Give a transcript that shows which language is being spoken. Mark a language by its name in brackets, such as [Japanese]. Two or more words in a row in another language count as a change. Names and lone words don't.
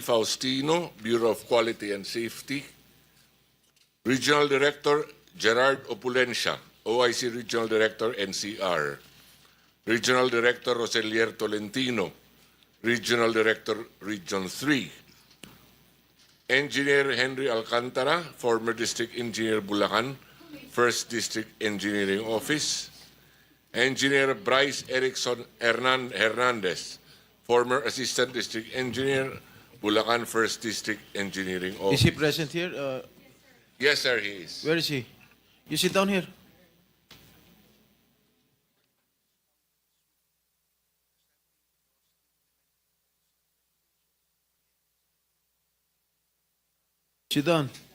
[English] Faustino, Bureau of Quality and Safety, Regional Director Gerard Opulencia, OIC Regional Director, NCR, Regional Director Roselier Tolentino, Regional Director, Region 3, Engineer Henry Alcantara, former District Engineer Bulacan, 1st District Engineering Office. Engineer Bryce Erickson Hernandez, former Assistant District Engineer, Bulacan, 1st District Engineering Office. Is he present here? Yes, sir, he is. Where is he? You sit down here. Sit down.